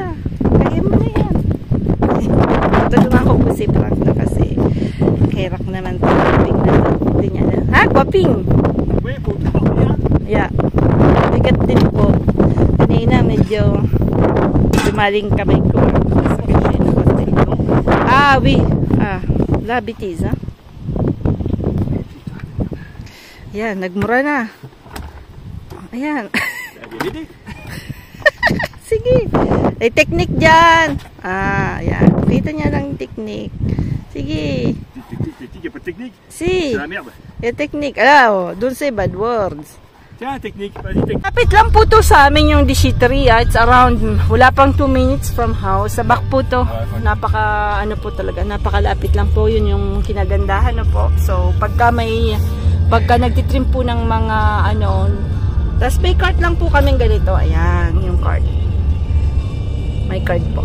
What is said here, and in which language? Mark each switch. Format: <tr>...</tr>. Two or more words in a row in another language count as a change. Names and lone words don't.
<tl>Kaya mo na yan. Tulungan ko po si Frank to kasi kairak naman ito. Hindi niya na. Ha? Guwaping? Yeah. Bigat din po. Kanina medyo dumaling kamay ko.</tl> <fr>Oui. La bêtise,</fr> <tl>Ayan, nagmura na. Ayan. Sige. May technique dyan. Ayan. Kita niya lang yung technique. Sige.</tl> <fr>Technique, y'a pas de technique? Si. C'est la merde.</fr> <en>Yung technique. Don't say bad words.</en> <fr>Tiens, technique, vas-y, technique.</fr> <tl>Kapit lang po to sa amin yung Desitery.</tl> <en>It's around,</en> <tl>wala pang 2</tl> <en>minutes from house.</en> <tl>Sa back po to. Napaka, talaga, napakalapit lang po. Yun yung kinagandahan po. So, pagka nagtitrim po ng mga, tapos may cart lang po kaming ganito. Ayan, yung cart. May card po.</tl>